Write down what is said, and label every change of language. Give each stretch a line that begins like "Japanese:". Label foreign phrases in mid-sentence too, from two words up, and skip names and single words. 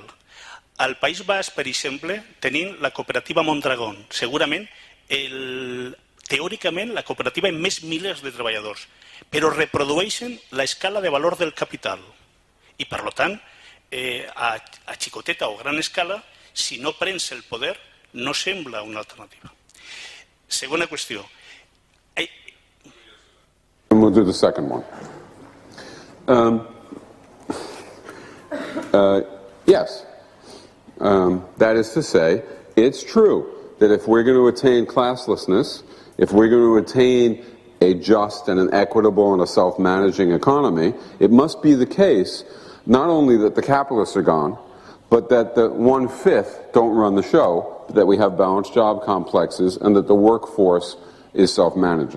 Catalan: Al País Basc, per exemple, tenim la cooperativa Mondragón, segurament, teòricament, la cooperativa amb més milers de treballadors, però reprodueixen l'escala de valor del capital. I, per tant, a xicoteta o gran escala, si no prens el poder, no sembla una alternativa. Segona qüestió.
English: We'll do the second one. Yes. That is to say, it's true that if we're going to attain classlessness, if we're going to attain a just and an equitable and a self-managing economy, it must be the case not only that the capitalists are gone, but that the 1/5 don't run the show, that we have balanced job complexes, and that the workforce is self-managing.